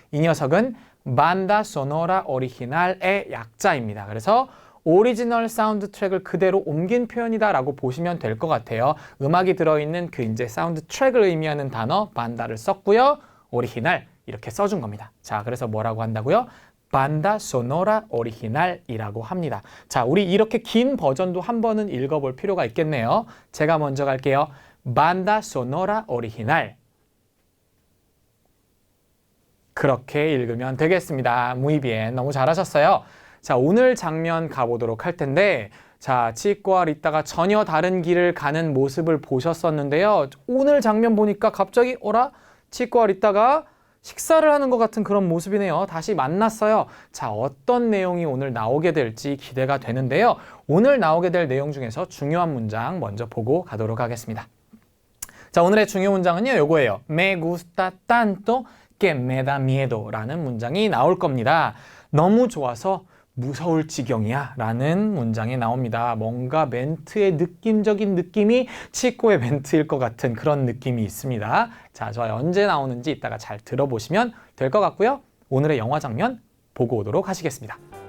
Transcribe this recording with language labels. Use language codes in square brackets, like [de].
[ko] 이 녀석은 Banda Sonora Original의 약자입니다. 그래서 오리지널 사운드 트랙을 그대로 옮긴 표현이다 라고 보시면 될 것 같아요. 음악이 들어있는 그 이제 사운드 트랙을 의미하는 단어 반다를 썼고요. 오리지널 이렇게 써준 겁니다. 자, 그래서 뭐라고 한다고요? Banda Sonora Original이라고 합니다. 자, 우리 이렇게 긴 버전도 한 번은 읽어볼 필요가 있겠네요. 제가 먼저 갈게요. Banda Sonora Original. 그렇게 읽으면 되겠습니다. [es] Muy bien. [ko] 너무 잘하셨어요. 자, 오늘 장면 가보도록 할 텐데, 자, 치코와 리따가 전혀 다른 길을 가는 모습을 보셨었는데요. 오늘 장면 보니까 갑자기 치코와 리따가 식사를 하는 것 같은 그런 모습이네요. 다시 만났어요. 자, 어떤 내용이 오늘 나오게 될지 기대가 되는데요. 오늘 나오게 될 내용 중에서 중요한 문장 먼저 보고 가도록 하겠습니다. 자, 오늘의 중요 문장은요, 요거예요. [es] Me gusta tanto que me da miedo [ko] 라는 문장이 나올 겁니다. 너무 좋아서 무서울 지경이야 라는 문장이 나옵니다. 뭔가 멘트의 느낌적인 느낌이 치코의 멘트일 것 같은 그런 느낌이 있습니다. 자, 저 언제 나오는지 이따가 잘 들어보시면 될 것 같고요. 오늘의 영화 장면 보고 오도록 하시겠습니다.